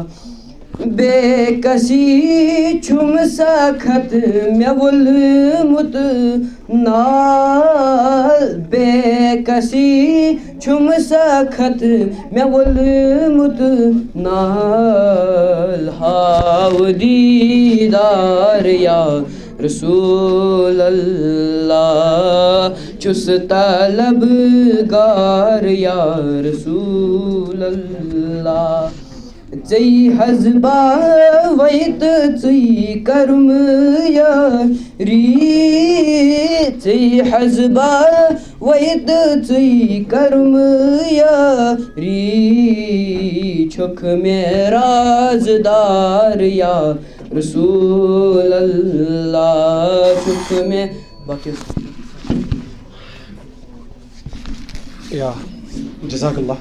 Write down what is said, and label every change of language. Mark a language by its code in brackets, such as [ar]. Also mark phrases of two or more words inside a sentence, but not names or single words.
[ks] بے کسی چھم سخت میں ولمت نال، بے کسی چھم سخت میں ولمت نال. ہاو دیدار [ar] یا رسول اللہ، [ks] چس طلب گار [ar] یا رسول اللہ. [ks] ژے حزبا ویت ژے کرم یاری، ژے حزبا ویت ژے کرم یاری. چھک میں رازدار [ar] یا رسول اللہ، [ks] چھک میں باقی. [ar] یا جزاک اللہ.